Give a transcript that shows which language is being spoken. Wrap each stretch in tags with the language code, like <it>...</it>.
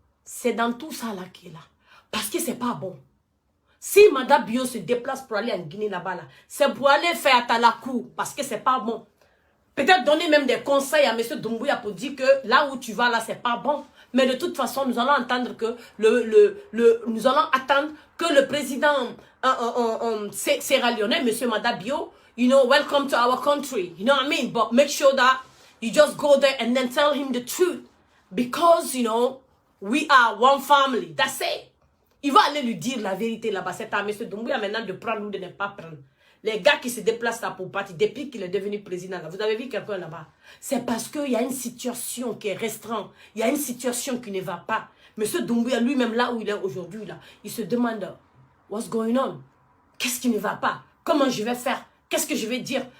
<fr>C'est dans tout ça là qui est là. Parce que c'est pas bon. Si Mada Bio se déplace pour aller en Guinée là-bas, là, c'est pour aller faire Talakou, parce que c'est pas bon. Peut-être donner même des conseils à M. Doumbouya pour dire que là où tu vas, là, c'est pas bon. Mais de toute façon, nous allons entendre que nous allons attendre que le président sierra-léonais, M.</fr> <en>Mada Bio, you know, welcome to our country. You know what I mean? But make sure that you just go there and then tell him the truth. Because, you know, we are one family. That's it.</en> <fr>Il va aller lui dire la vérité là-bas. C'est à M. Doumbouya maintenant de prendre ou de ne pas prendre. Les gars qui se déplacent là pour partir, depuis qu'il est devenu président, là, vous avez vu quelqu'un là-bas? C'est parce qu'il y a une situation qui est restreinte. Il y a une situation qui ne va pas. M. Doumbouya, lui-même, là où il est aujourd'hui, là, il se demande,</fr> <en>what's going on?</en> <fr>Qu'est-ce qui ne va pas? Comment je vais faire? Qu'est-ce que je vais dire?</fr>